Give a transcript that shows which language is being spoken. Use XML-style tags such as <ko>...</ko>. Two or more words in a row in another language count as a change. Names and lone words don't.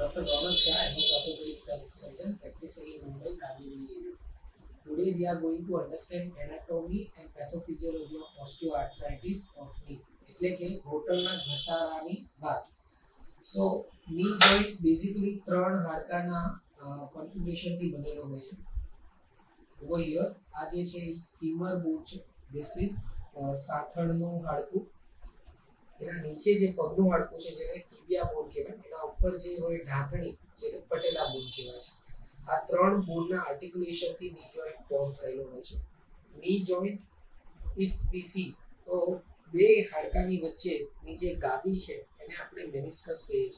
<en>Ronak Shah, I'm a orthopedic surgeon practicing in Mumbai, Kandivali area. Today we are going to understand anatomy and pathophysiology of osteoarthritis of knee.</en> <gu>એટલે કે ઘૂંટણના ઘસારાની વાત. સો</gu> <en>knee joint</en> <gu>બેઝિકલી ત્રણ હાડકાના કોન્ફિગરેશનથી બનેલો હોય છે.</gu> <en>Over here</en> <gu>આ જે છે</gu> <en>femur bone</en> <gu>છે.</gu> <en>This is</en> <gu>સાથળનું હાડકું. એના નીચે જે પગનું હાડકું છે જેને</gu> <en>tibia bone</en> <gu>કહેવાય, એના ઉપર જે હોય ઢાંકણી જેને</gu> <en>patella bone</en> <gu>કહેવાય છે. આ ત્રણ બોનના આર્ટિક્યુલેશનથી</gu> <en>knee joint form</en> <gu>થયેલો હોય છે.</gu> <en>knee joint if we see</en> <gu>તો બે હાડકાની વચ્ચેની જે ગાદી છે એને આપણે મેનિસ્કસ કહીએ છીએ.</gu>